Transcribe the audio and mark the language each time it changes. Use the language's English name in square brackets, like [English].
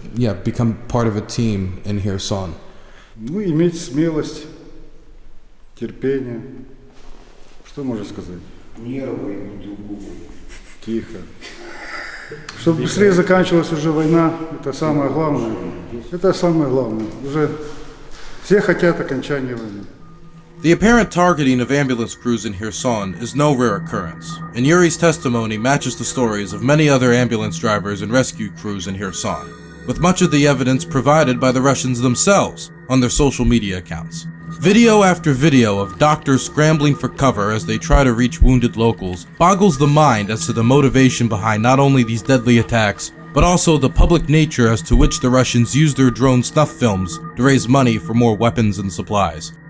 [English] Yeah, become part of a team in Kherson? [Russian] Ну, иметь смелость, терпение. Что можно сказать? Нервы и Тихо. Чтобы быстрее заканчивалась уже война, это самое главное. Это самое главное. Уже все хотят окончания войны. [English] The apparent targeting of ambulance crews in Kherson is no rare occurrence, and Yuri's testimony matches the stories of many other ambulance drivers and rescue crews in Kherson, with much of the evidence provided by the Russians themselves on their social media accounts. Video after video of doctors scrambling for cover as they try to reach wounded locals boggles the mind as to the motivation behind not only these deadly attacks, but also the public nature as to which the Russians use their drone snuff films to raise money for more weapons and supplies.